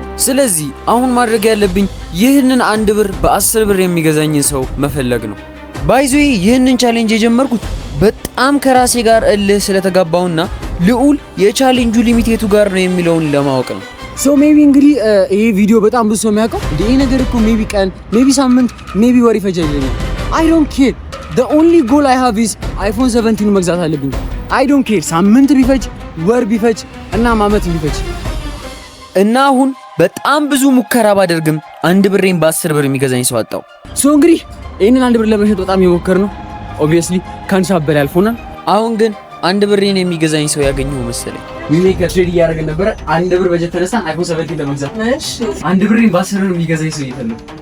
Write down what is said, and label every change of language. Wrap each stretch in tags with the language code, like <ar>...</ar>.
<am>ስለዚህ አሁን ማድረግ ያለብኝ ይህንን 1 ብር በ10 ብር የሚገዛኝን ሰው መፈለግ ነው። ባይዞይ ይህንን ቻሌንጅ የጀመርኩት በጣም ከራሴ ጋር እልህ ስለተጋባውና ልዑል የቻሌንጁ ሊሚቴቱ ጋር ነው የሚለውን ለማወቅ ነው። ሶ ሜቢ እንግዲህ ይሄ ቪዲዮ በጣም ብዙ ሰው የሚያውቀው ይሄ ነገር እኮ ሜቢ ቀን ሜቢ ሳምንት ሜቢ ወር ይፈጃል።</am> <en>I don't care. The only goal I have is iPhone 17</en> <am>መግዛት አለብኝ።</am> <en>I don't care</en> <am>ሳምንት ቢፈጅ ወር ቢፈጅ እና ዓመት ቢፈጅ እና አሁን በጣም ብዙ ሙከራ ባደርግም 1 ብሬን በ10 ብር የሚገዛኝ ሰው አጣው። ሶ እንግዲህ ይሄንን 1 ብር ለመሸጥ በጣም የሞከር ነው። ኦብቪየስሊ ካንሳ በላይ አልፎናል። አሁን ግን 1 ብሬን የሚገዛኝ ሰው ያገኘው መሰለኝ። ዊሜክ ትሬድ እያደረግን ነበር። 1 ብር በጀት ተነሳን አይፎን 17 ለመግዛት። እሺ 1 ብሬን በ10 ብር የሚገዛኝ ሰው እየፈለኩ</am>